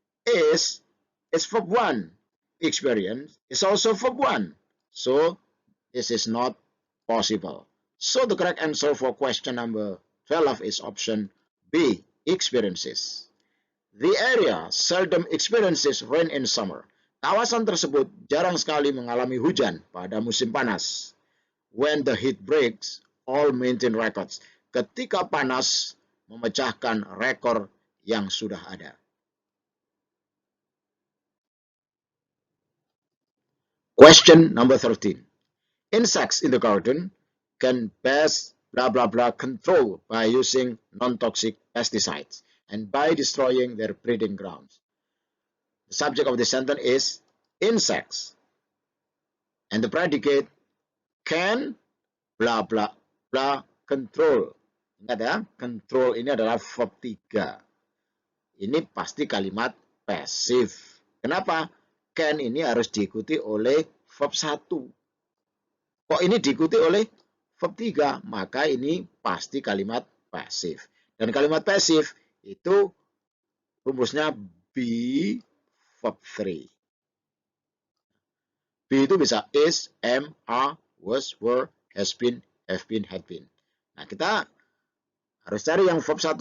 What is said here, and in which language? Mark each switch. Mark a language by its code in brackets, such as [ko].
[en] Is verb 1. Experience is also verb 1. So this is not possible. So the correct answer for question number 12 is option B, experiences. The area seldom experiences rain in summer. [id] Kawasan tersebut jarang sekali mengalami hujan pada musim panas. [en] When the heat breaks, all maintain records. [id] Ketika panas memecahkan rekor yang sudah ada. [en] Question number 13. Insects in the garden can best blah blah blah control by using non-toxic pesticides and by destroying their breeding grounds. The subject of the sentence is insects. And the predicate can blah blah blah control. [id] Ingat ya, control ini adalah verb 3. Ini pasti kalimat pasif. Kenapa? Can ini harus diikuti oleh verb 1. Kok ini diikuti oleh verb 3? Maka ini pasti kalimat pasif. Dan kalimat pasif itu rumusnya be verb 3. Be itu bisa is, am, are, was, were, has been, have been, had been. Nah, kita harus cari yang verb 1.